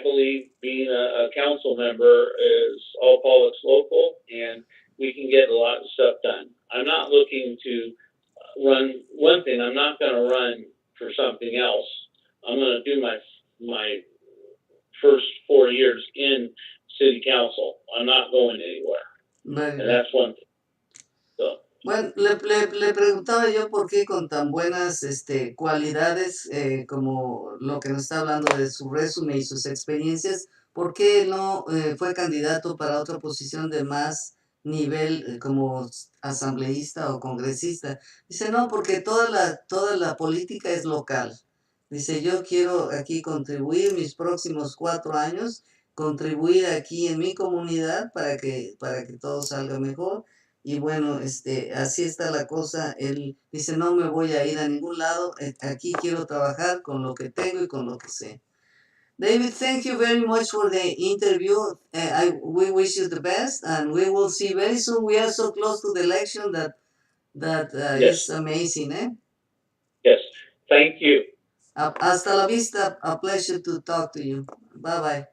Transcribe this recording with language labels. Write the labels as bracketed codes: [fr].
[en] I believe being a council member is all politics local, and we can get a lot of stuff done. I'm not looking to run. One thing, I'm not going to run for something else. I'm going to do my first 4 years in city council. I'm not going anywhere, Very and good. that's one thing. So, [es] Bueno, le preguntaba yo por qué con tan buenas cualidades como lo que nos está hablando de su resumen y sus experiencias, ¿por qué no fue candidato para otra posición de más nivel como asambleísta o congresista? Dice, no, porque toda la política es local. Dice, yo quiero aquí contribuir mis próximos 4 años, contribuir aquí en mi comunidad para que todo salga mejor. Y bueno, así está la cosa. Él dice, no me voy a ir a ningún lado. Aquí quiero trabajar con lo que tengo y con lo que sé. [en] David, thank you very much for the interview. We wish you the best, and we will see very soon. We are so close to the election that yes, is amazing, eh? yes. Thank you. [es] Hasta la vista. [en] A pleasure to talk to you. Bye bye.